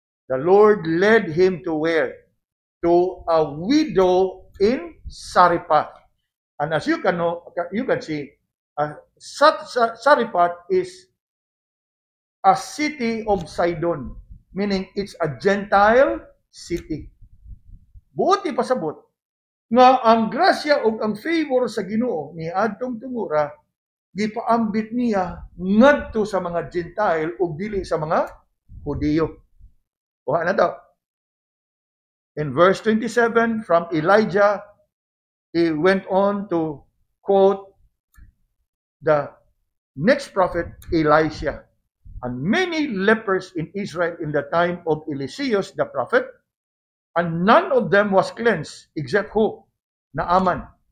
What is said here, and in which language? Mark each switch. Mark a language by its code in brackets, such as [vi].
[en] The Lord led him to where? To a widow in Sarepta. And as you can see, Sarepta is a city of Sidon, meaning it's a Gentile city. [ceb] Buti pasabot nga ang grasya o ang favor sa Ginoo ni adtong tungura gipaambit niya ngadto sa mga Gentile ug dili sa mga Hudiyo. Kuha na daw. [en] In verse 27, from Elijah, he went on to quote the next prophet, Elisha. And many lepers in Israel in the time of Eliseus the prophet, and none of them was cleansed except who? Naaman.